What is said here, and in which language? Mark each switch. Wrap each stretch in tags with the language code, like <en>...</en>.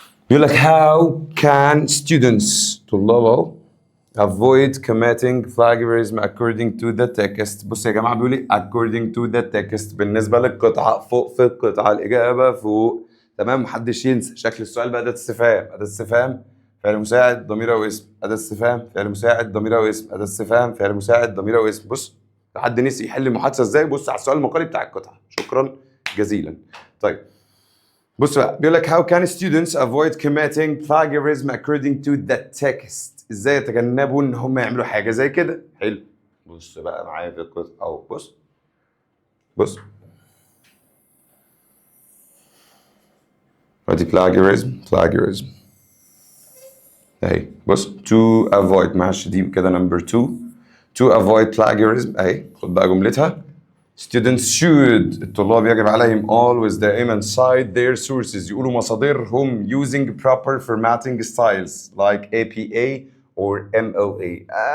<ar>بيقول لك</ar> <en>how can students</en> <ar>طلاب اهو</ar> <en>avoid committing plagiarism according to the text.</en> <ar>بص يا جماعه بيقول لي</ar> <en>according to the text</en> <ar>بالنسبه للقطعه، فوق في القطعه الاجابه فوق، تمام؟ محدش ينسى شكل السؤال بأداة استفهام فعل مساعد ضمير او اسم، أداة استفهام فعل مساعد ضمير او اسم، أداة استفهام فعل مساعد ضمير او اسم. بص لو حد نسي يحل المحادثه ازاي، بص على السؤال المقالي بتاع القطعه. شكرا جزيلا. طيب بص بقى بيقول لك</ar> <en>how can students avoid committing plagiarism according to the text.</en> <ar>ازاي يتجنبوا ان هم يعملوا حاجه زي كده؟ حلو، بص بقى معايا في القصه اهو، بص ادي plagiarism اهي، بص to avoid، معلش دي كده نمبر 2</ar> <en>to avoid plagiarism</en> <ar>اهي، خد بقى جملتها</ar> <en>students should</en> <ar>الطلاب يجب عليهم always دائما</ar> <en>cite their sources</en> <ar>يقولوا مصادرهم</ar> <en>using proper formatting styles like APA or MLA.</en>